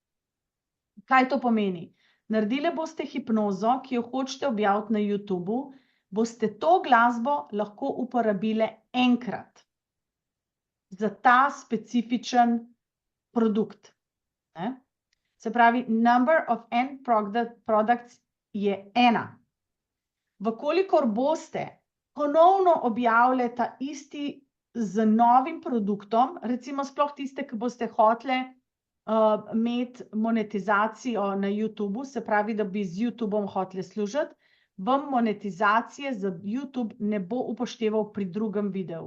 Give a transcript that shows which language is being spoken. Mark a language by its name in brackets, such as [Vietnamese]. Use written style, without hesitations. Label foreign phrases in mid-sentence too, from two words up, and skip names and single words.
[Slovenian] Kaj to pomeni? Naredili boste hipnozo, ki jo hočete objaviti na YouTubu, boste to glasbo lahko uporabili enkrat za ta specifičen produkt. Ne? Se pravi, [English] number of end products je 1. [Slovenian] Vkolikor boste ponovno objavili ta isti z novim produktom, recimo sploh tiste, ki boste hoteli imeti monetizacijo na YouTubu, se pravi, da bi z YouTubom hoteli služiti, vam monetizacije za YouTube ne bo upošteval pri drugem videu.